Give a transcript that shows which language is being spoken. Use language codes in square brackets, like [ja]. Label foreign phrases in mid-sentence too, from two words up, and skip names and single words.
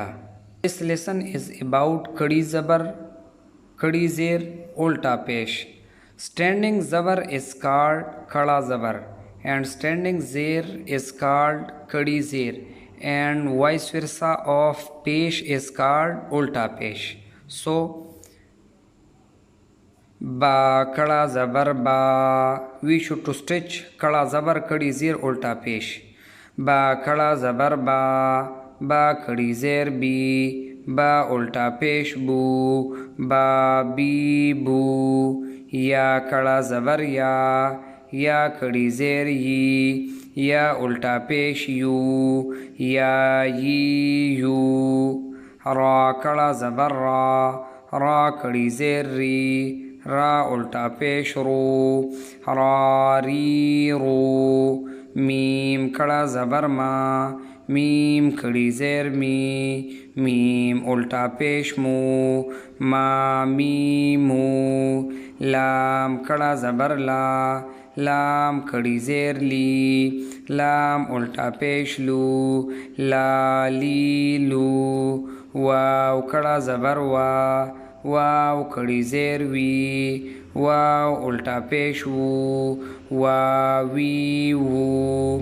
[en] This lesson is about [ur] کڑی زبر، کڑی زیر، الٹا پیش. [en] Standing Zabar is called [ur] کالا زبر [en] and standing Zer is called [ur] کڑی زیر [en] and vice versa of Pesh is called [ur] الٹا پیش. So با کالا زبر با, [en] we should to stitch [ur] کالا زبر کڑی زیر الٹا پیش. با کالا زبر با کڑی زیر بی، با الٹا پیش بو، با بی بو. یا کالا زبر یا کڑی زیر یی، یا الٹا پیش یو، یا یی یو. را کالا زبر را کڑی زیر ری, را الٹا پیش رو را ری رو. میم کڑا زبر میم کڑی زیر میم الٹا پیش مو می مو. لام کڑا زبر لام کڑی زیر لام الٹا پیش لو لی لو. واو کڑا زبر واو کڑی زیر واو الٹا پیش واوی وو.